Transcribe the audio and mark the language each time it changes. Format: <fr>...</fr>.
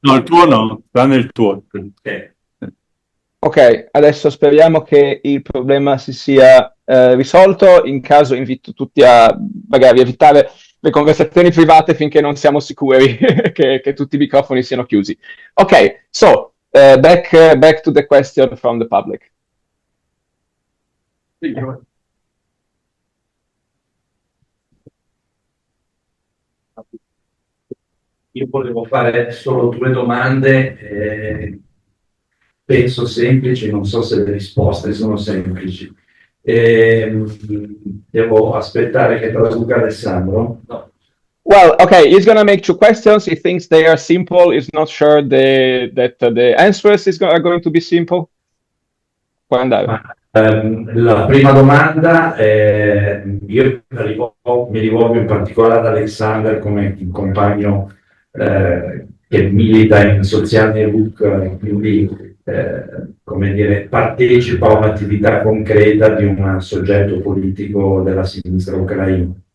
<it>No, il tuo no, tranne il tuo. Ok, adesso speriamo che il problema si sia risolto. In caso invito tutti a magari evitare le conversazioni private finché non siamo sicuri che tutti i microfoni siano chiusi.</it> <en>Ok, so back to the question from the public.</en> <it>Io volevo fare solo 2 domande, penso semplici, non so se le risposte sono semplici. Devo aspettare che traduca Alessandro? No.</it> <en>Well, okay, he's going to make 2 questions. He thinks they are simple. He's not sure that the answers are going to be simple.</en> <it>Puoi andare. La prima domanda, io mi rivolgo in particolare ad Alexander come un compagno che milita in social network, quindi come dire, partecipa a un'attività concreta di un soggetto politico della sinistra ucraina.</it>